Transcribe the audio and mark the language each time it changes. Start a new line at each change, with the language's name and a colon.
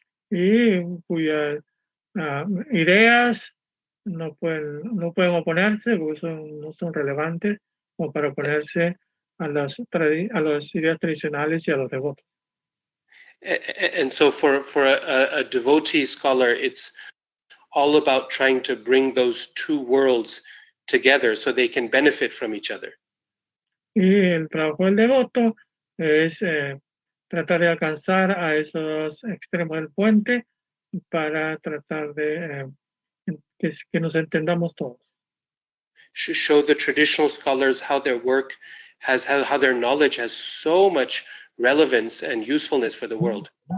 Spanish: y cuyas ideas no pueden oponerse porque no son relevantes como para oponerse a las ideas tradicionales y a los devotos.
English: And so for a devotee scholar, it's all about trying to bring those two worlds together so they can benefit from each other.
Spanish: Y el trabajo del devoto es tratar de alcanzar a esos extremos del puente para tratar de que nos entendamos todos.
English: Show the traditional scholars how their work has, how their knowledge has so much relevance and usefulness for the world.